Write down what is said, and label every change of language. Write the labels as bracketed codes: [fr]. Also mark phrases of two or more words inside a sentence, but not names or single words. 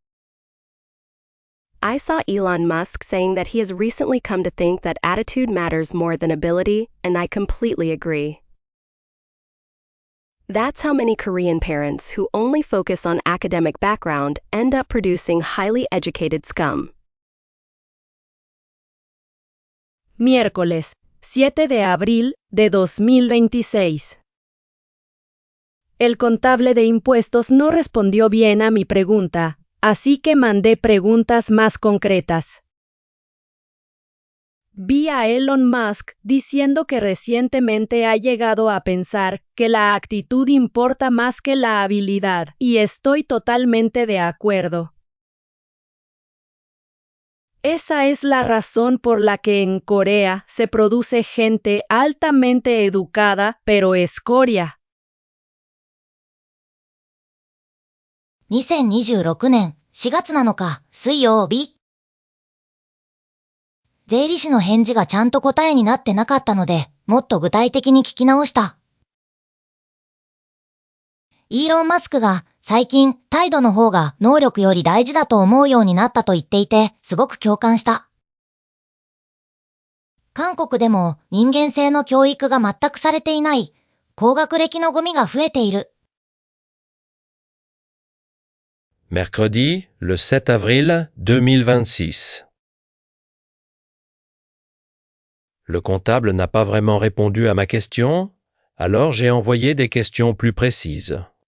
[en] I saw Elon Musk saying that he has recently come to think that attitude matters more than ability, and I completely agree. That's how many Korean parents who only focus on academic background end up producing highly educated scum. [es] Miércoles, 7 de abril de 2026. El contable de impuestos no respondió bien a mi pregunta, así que mandé preguntas más concretas. Vi a Elon Musk diciendo que recientemente ha llegado a pensar que la actitud importa más que la habilidad, y estoy totalmente de acuerdo. Esa es la razón por la que en Corea se produce gente altamente educada, pero escoria. [ja] 2026 年4月7日水曜日。税理士の返事がちゃんと答えになってなかったので、もっと具体的に聞き直した。イーロン・マスクが最近態度の方が能力より大事だと思うようになったと言っていて、すごく共感した。韓国でも人間性の教育が全くされていない高学歴のゴミが増えている。 [fr] Mercredi, le 7 avril 2026. Le comptable n'a pas vraiment répondu à ma question, alors j'ai envoyé des questions plus précises.